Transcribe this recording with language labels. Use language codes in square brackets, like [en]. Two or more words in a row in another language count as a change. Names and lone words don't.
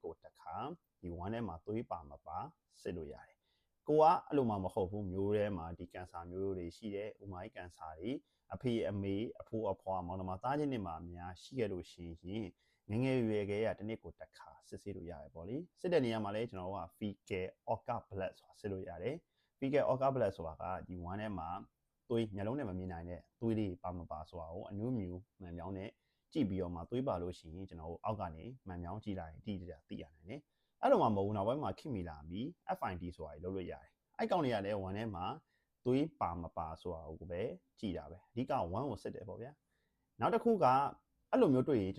[my] ကိုတစ်ခါဒီဝမ်းထဲမှာသွေးပါမပါစစ်လို့ရတယ်ကိုကအဲ့လိုမှမဟုတ်ဘူးမျိုးထဲမှာဒီကန်ဆာမျိုးတွေရှိတယ်ဥမာကြီးကန်ဆာတွေအဖေအမေအဖိုးအဖွားမောင်နှမ သားချင်းတွေမှာအများရှိခဲ့လို့ရှိရင်ငယ်ရွယ်ကတနေ့ကိုတစ်ခါစစ်ဆေးလို့ရတယ်ပေါ့လေစစ်တဲ့နေရာမှာလည်းကျွန်တော်က [en] fecal oca blood [my] ဆိုတာ စစ်လို့ရတယ် [en] fecal oca blood [my] ဆိုတာကဒီဝမ်းထဲမှာသွေးမျက်လုံးနဲ့မမြင်နိုင်တဲ့သွေးတွေပါမပါဆိုတာကိုအမျိုးမျိုးမှန်ပြောင်းနဲ့ကြည့်ပြီးတော့မှသွေးပါလို့ရှိရင်ကျွန်တော်တို့အောက်ကနေမှန်ပြောင်းကြည့်လိုက်ရင်တိကျသိရနိုင်တယ်အဲ့လိုမှမဟုတ်ဘူးနောက်ပိုင်းမှာခင်မီလာပြီး FID ဆိုတာကြီးလုပ်လို့ရတယ်အဲ့ကောင်တွေကလည်းဝမ်းထဲမှာသွေးပါမပါဆိုတာကိုပဲကြည့်တာပဲအဓိကဝမ်းကိုစစ်တယ်ပေါ့ဗျာနောက်တစ်ခုကအဲ့လိုမျိုးတွေ့ရင်ကျွန်